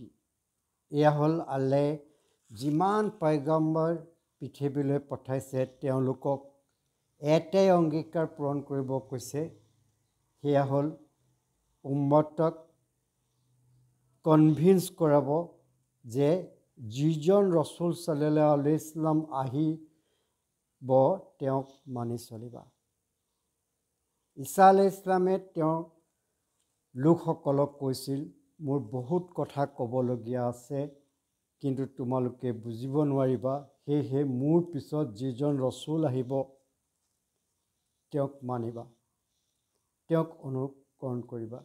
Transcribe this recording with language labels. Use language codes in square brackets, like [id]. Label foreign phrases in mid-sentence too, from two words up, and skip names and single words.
[as] এয়া হ'ল আল্লাহে যিমান পয়গম্বৰ পৃথিৱীলৈ পঠাইছে তেওঁলোকক এটাই অংগীকাৰ পূৰণ কৰিব কৈছে, সেয়া হ'ল উম্মতক কনভিন্স কৰাব যে যিজন ৰসুল [ar] صلى الله عليه وسلم [as] আহি তেওঁক মানি চলিবা। ঈসা [ar] عليه السلام [as] তেওঁৰ লোকসকলক কৈছিল, মোৰ বহুত কথা ক'বলগীয়া আছে, কিন্তু তোমালোকে বুজিব নোৱাৰিবা। সেয়েহে মোৰ পিছত যিজন ৰচুল আহিব তেওঁক মানিবা, তেওঁক অনুকৰণ কৰিবা।